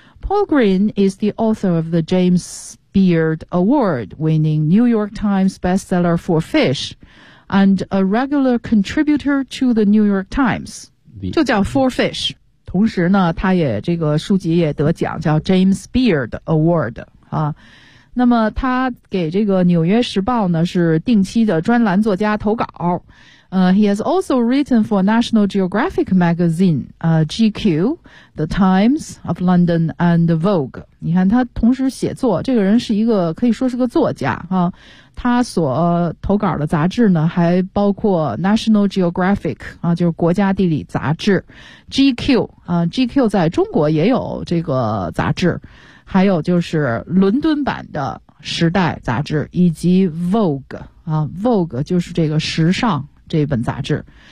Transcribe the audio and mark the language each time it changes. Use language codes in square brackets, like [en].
[en] Paul Green is the author of the James Beard Award winning New York Times bestseller for Fish and a regular contributor to the New York Times, [zh] 就叫 [en] For Fish。 [zh] 同时呢他也这个书籍也得奖，叫 James Beard Award 啊。那么他给这个纽约时报呢是定期的专栏作家投稿， [en] He has also written for National Geographic magazine, GQ, The Times of London, and Vogue. [zh] 你看他同时写作，这个人是一个可以说是个作家啊。他所投稿的杂志呢，还包括 National Geographic 啊，就是国家地理杂志 ，GQ 啊 ，GQ 在中国也有这个杂志，还有就是伦敦版的时代杂志，以及 Vogue 啊 ，Vogue 就是这个时尚这本杂志。